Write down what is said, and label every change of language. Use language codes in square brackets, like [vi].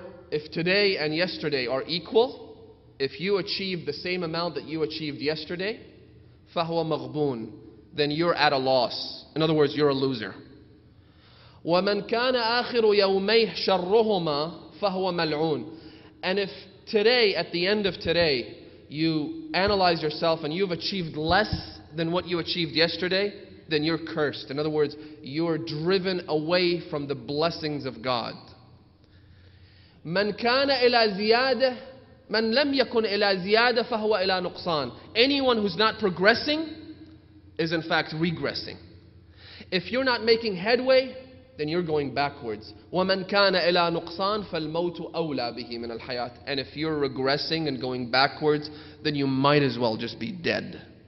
[en] If today and yesterday are equal, if you achieve the same amount that you achieved yesterday, [ar] فهو مغبون, [en] then you're at a loss. In other words, you're a loser. [ar] ومن كان آخر يوميه شرهما فهو ملعون. [en] And if today, at the end of today, you analyze yourself and you've achieved less than what you achieved yesterday, then you're cursed. In other words, you're driven away from the blessings of God. [ar] من كان إلى زيادة من لم يكن إلى زيادة فهو إلى نقصان. [en] Anyone who's not progressing is in fact regressing. If you're not making headway, then you're going backwards. [ar] وَمَنْ كَانَ إِلَى نُقْصَانٍ فَالْمَوْتُ أَوْلَى بِهِ مِنَ الْحَيَاةِ. [en] And if you're regressing and going backwards, then you might as well just be dead.